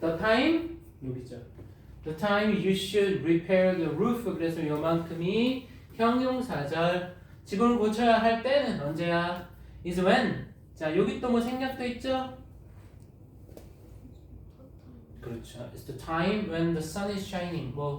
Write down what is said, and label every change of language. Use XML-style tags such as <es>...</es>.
<en>The time</en> <ko>여기죠.</ko> <en>The time you should repair the roof.</en> <ko>그래서 요만큼이 형용사절. 지붕을 고쳐야 할 때는 언제야?</ko> <en>is when.</en> <ko>자, 여기 또 뭐 생략돼 있죠? 그렇죠.</ko> <en>It's the time when the sun is shining.</en>